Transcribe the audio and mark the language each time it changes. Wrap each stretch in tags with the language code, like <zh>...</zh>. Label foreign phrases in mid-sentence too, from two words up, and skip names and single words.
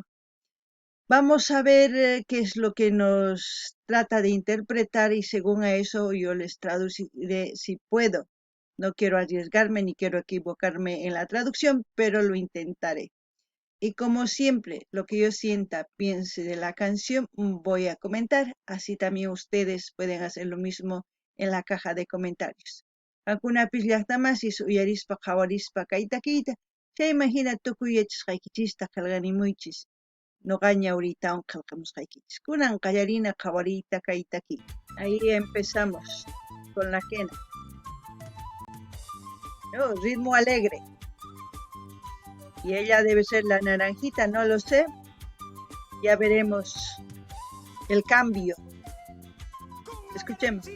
<es>Vamos a ver qué es lo que nos trata de interpretar y según a eso yo les traduciré si puedo. No quiero arriesgarme ni quiero equivocarme en la traducción, pero lo intentaré. Y como siempre, lo que yo sienta, piense de la canción, voy a comentar. Así también ustedes pueden hacer lo mismo en la caja de comentarios.</es> <qu>Akunapis llaqtamasis uyarispa qhawarispa kaytakiyta, chay imagina tukuy yachasqaykichista qillqanimuychis. Noqaña ahorita qillqamusqaykichis. Kunan qallarina qhawariyta kaytakiy.</qu> <es>Ahí empezamos con la quena. Oh, ritmo alegre. Y ella debe ser la Naranjita, no lo sé. Ya veremos el cambio. Escuchemos.</es>